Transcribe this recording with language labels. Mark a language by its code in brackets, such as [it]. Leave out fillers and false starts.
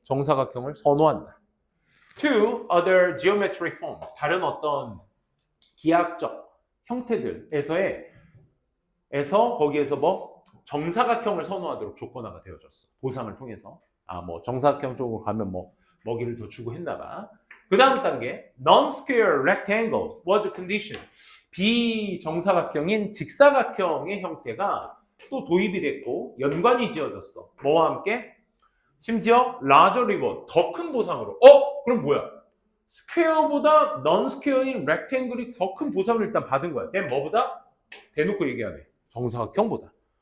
[ko] 정사각형을 선호한다. [en] To other geometric form, [ko] 다른 어떤 기하학적 형태들에서의 거기에서 뭐 정사각형을 선호하도록 조건화가 되어졌어. 보상을 통해서. 뭐 정사각형 쪽으로 가면 뭐 먹이를 더 주고 했나봐. 그 다음 단계, [en] non-square rectangle was condition. [ko] 비정사각형인 직사각형의 형태가 또 도입이 됐고 연관이 지어졌어. 뭐와 함께? 심지어 [en] larger reward, [ko] 더 큰 보상으로. 그럼 뭐야? 스퀘어보다 non-square인 rectangle이 더 큰 보상을 일단 받은 거야. 걔 뭐보다? 대놓고 얘기하네. 정사각형보다.